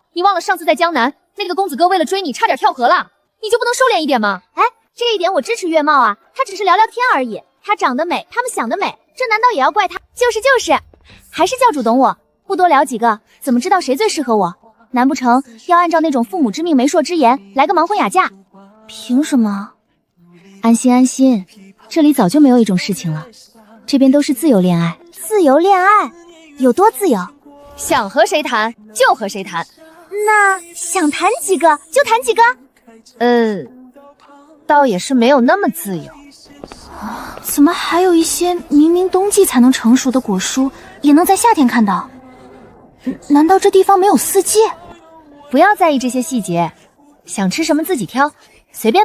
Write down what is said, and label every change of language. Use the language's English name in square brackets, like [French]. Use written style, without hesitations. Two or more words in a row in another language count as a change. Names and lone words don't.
[Chinese] 你忘了上次在江南，那個公子哥為了追你，差點跳河了，你就不能收斂一點嗎？哎，這一點我支持月貌啊，他只是聊聊天而已，他長得美，他們想得美，這難道也要怪他？就是，還是教主懂我，不多聊幾個，怎麼知道誰最適合我？難不成要按照那種父母之命媒妁之言來個盲婚啞嫁？憑什麼？安心安心，這裡早就沒有一種事情了，這邊都是自由戀愛。自由戀愛有多自由？想和誰談就和誰談。那想談幾個就談幾個？倒也是沒有那麼自由。怎麼還有一些明明冬季才能成熟的果蔬，也能在夏天看到？難道這地方沒有四季？不要在意這些細節，想吃什麼自己挑，隨便買。